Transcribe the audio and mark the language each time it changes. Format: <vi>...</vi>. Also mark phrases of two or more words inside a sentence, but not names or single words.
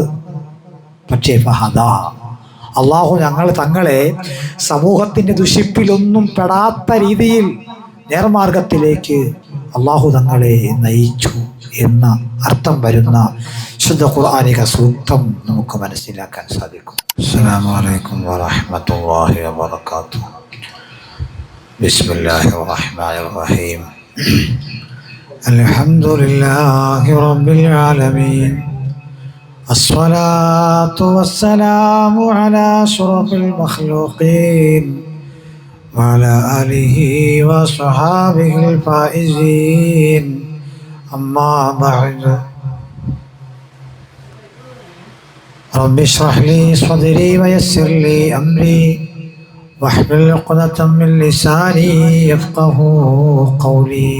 <ml>പക്ഷേ ഫഹദാ, അള്ളാഹു തങ്ങളെ സമൂഹത്തിൻ്റെ ദുഷിപ്പിലൊന്നും പെടാത്ത രീതിയിൽ നേർമാർഗത്തിലേക്ക് അള്ളാഹു തങ്ങളെ നയിച്ചു എന്ന അർത്ഥം വരുന്ന ശുദ്ധ ഖുർആനിക സൂക്തം നമുക്ക് മനസ്സിലാക്കാൻ സാധിക്കും.</ml> <ar>السلام عليكم ورحمة الله وبركاته. بسم الله الرحمن الرحيم. الحمد لله رب العالمين. الصلاة والسلام على أشرف المخلوقين وعلى آله وصحابه الفائزين. أما بعد، رب اشرح لي صدري ويسر لي أمري واحلل عقدة من لساني يفقهوا قولي.</ar>